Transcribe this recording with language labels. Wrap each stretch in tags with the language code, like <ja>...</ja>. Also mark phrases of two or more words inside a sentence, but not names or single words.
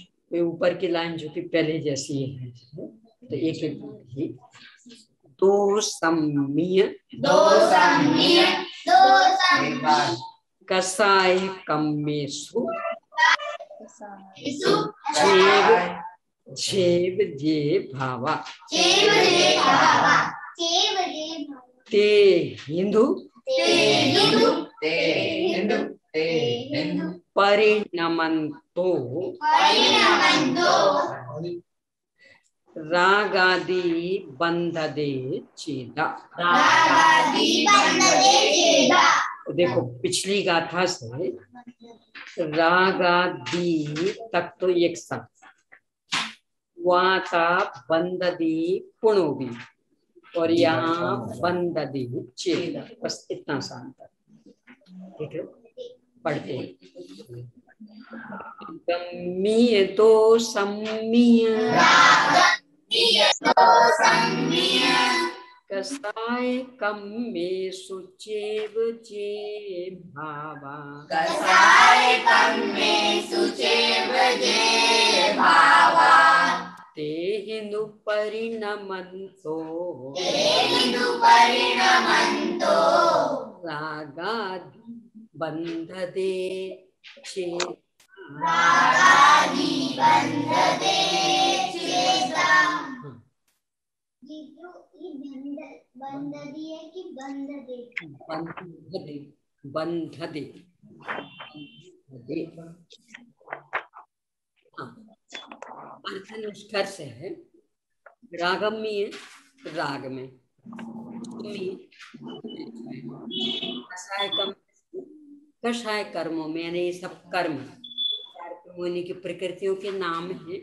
<hi>ये ऊपर की लाइन जो कि पहले जैसी है, तो एक एक ही दो सम्मीय</hi> <pra>कसाय कम्मेषु जेव जे भावा ते हिंदू परिणमन्तो रागादि बंधदे चेदा।</pra> <hi>देखो पिछली गाथा से रागादि तक तो एक साथ, वहां था</hi> <pra>बंधदी पुणोभी</pra> <hi>और यहाँ</hi> <pra>बंधदी चेदा,</pra> <hi>बस इतना सा अंतर। ठीक है, पढ़ते हैं।</hi> <pra>गम्मीय तो सम्मीय कसाय कम्मेषु चेव जे भावा ते हिंदु परिणमन्तो रागादि बंधदे चेदा।</pra> <hi>बंधदी है कि बंधदे? बंधदे, बंधदे, अर्थ निष्कर्ष है रागमी है, राग में कषाय कर्मों में, यानी ये सब कर्म होने की प्रकृतियों के नाम हैं।</hi>